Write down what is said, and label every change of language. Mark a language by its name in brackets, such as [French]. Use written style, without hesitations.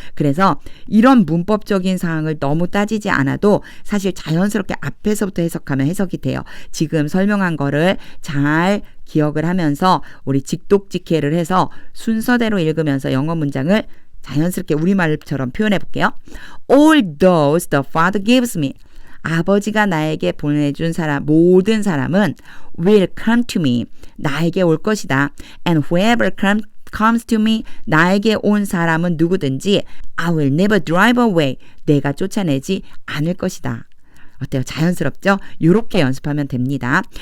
[Korean] 그래서 이런 문법적인 사항을 너무 따지지 않아도 사실 자연스럽게 앞에서부터 해석하면 해석이 돼요. 지금 설명한 거를 잘 기억을 하면서 우리 직독직해를 해서 순서대로 읽으면서 영어 문장을 자연스럽게 우리말처럼 표현해 볼게요. [English] All those the Father gives me. [Korean] 아버지가 나에게 보내준 사람, 모든 사람은 [English] will come to me. [Korean] 나에게 올 것이다. [English] And whoever comes to me. [Korean] 나에게 온 사람은 누구든지 [English] I will never drive away. [Korean] 내가 쫓아내지 않을 것이다. 어때요? 자연스럽죠? 이렇게 연습하면 됩니다.